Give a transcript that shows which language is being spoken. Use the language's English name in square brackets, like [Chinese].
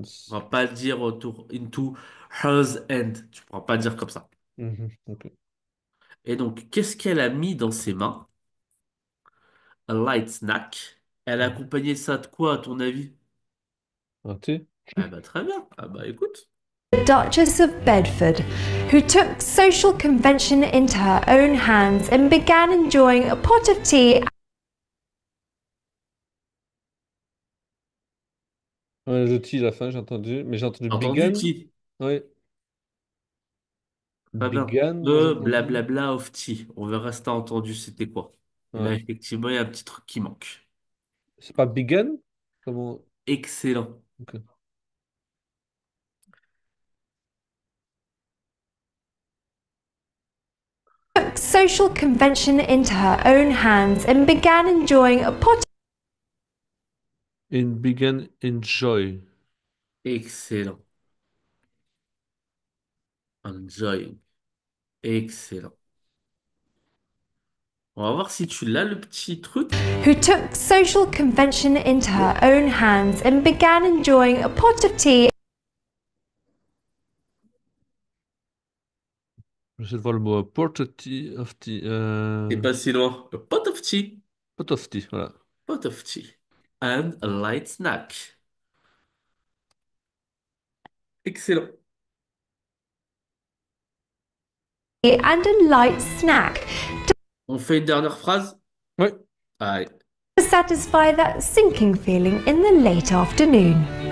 [French] On [English] hands. [French] va pas dire autour [English] into hers hand. [French] Tu pourras pas dire comme ça. Mhm, ok. Et donc, qu'est-ce qu'elle a mis dans ses mains? [English] A light snack. [French] Elle a accompagné ça de quoi, à ton avis? Un thé? Ah bah très bien. Ah bah écoute. [English] The Duchess of Bedford, who took social convention into her own hands and began enjoying a pot of tea. [French] Ouais, le T, la fin, j'ai entendu. Mais j'ai entendu Entendu, Ti? Oui. Très bien. Bigan, moi j'ai Le entendu. [English] blablabla of tea. [French] On verra si t'as entendu c'était quoi. Et là, Ouais. effectivement, il y a un petit truc qui manque. C'est pas Bigan? Comment? Excellent. Ok. [English] Took social convention into her own hands and began enjoying a pot. In Bigan, enjoy. [French] Excellent. [English] Enjoying. Excellent. [French] On va voir si tu l'as, le petit truc. [English] Who took social convention into her own hands and began enjoying a pot of tea. [French] J'essaie de voir le mot [English] port of tea. Of tea [French] T'es pas si loin. [English] A pot of tea. pot of tea, voilà. Pot of tea. And a light snack. [French] Excellent. [English] And a light snack [French] On fait une dernière phrase? Ouais. Allez. [English] to satisfy that sinking feeling in the late afternoon.